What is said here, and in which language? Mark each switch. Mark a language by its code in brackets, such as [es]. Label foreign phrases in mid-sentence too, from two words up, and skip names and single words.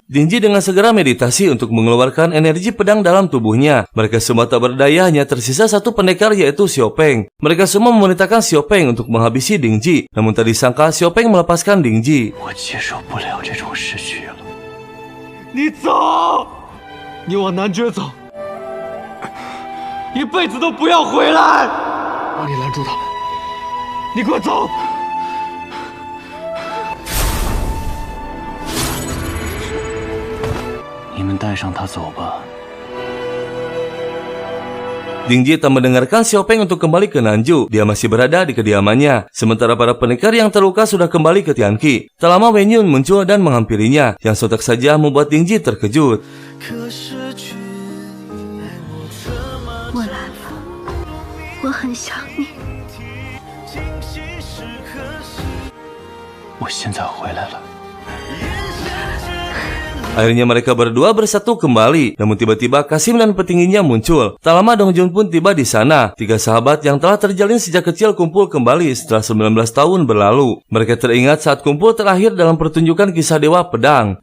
[id] Dingji dengan segera meditasi untuk mengeluarkan energi pedang dalam tubuhnya. Mereka semua tak berdaya, hanya tersisa satu pendekar yaitu Xiaopeng. Mereka semua memerintahkan Xiaopeng untuk menghabisi Dingji. Namun tak disangka Xiaopeng melepaskan Dingji. [zh] 我接受不了这种失去了。你走，你往男爵走，一辈子都不要回来！王丽拦住他们，你给我走！你们带上他走吧。 [id] Dingji tak mendengarkan Xiaopeng untuk kembali ke Nanju. Dia masih berada di kediamannya. Sementara para pendekar yang terluka sudah kembali ke Tianqi. Tak lama Wen Yun muncul dan menghampirinya, yang sontak saja membuat Dingji terkejut. [zh] 我来了，我很想你。我现在回来了。 [id] Akhirnya mereka berdua bersatu kembali. Namun tiba-tiba Kasim dan petingginya muncul. Tak lama Dongjun pun tiba di sana. 3 sahabat yang telah terjalin sejak kecil kumpul kembali setelah 19 tahun berlalu. Mereka teringat saat kumpul terakhir dalam pertunjukan kisah Dewa Pedang.